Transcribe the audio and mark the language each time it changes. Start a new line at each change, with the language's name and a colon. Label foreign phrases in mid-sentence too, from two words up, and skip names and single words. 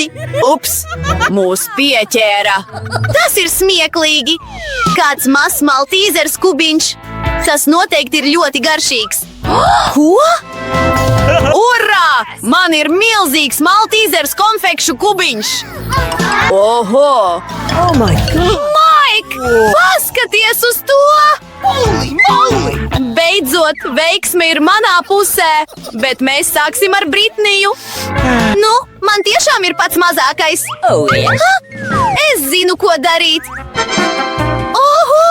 Latvian: Ups! Mūs pieķēra! Tas ir smieklīgi! Kāds mazs maltīzers kubiņš! Tas noteikti ir ļoti garšīgs! Ko? Urā! Man ir milzīgs maltīzers konfekšu kubiņš! Oho!
English: Oh my God!
Latvian: Maik! Paskaties uz to!
English: Holy moly!
Latvian: Beidzot, veiksme ir manā pusē, bet mēs sāksim ar Britniju. Nu, man tiešām ir pats mazākais.
English: Oh, yeah.
Latvian: Ha? Es zinu, ko darīt. Oho!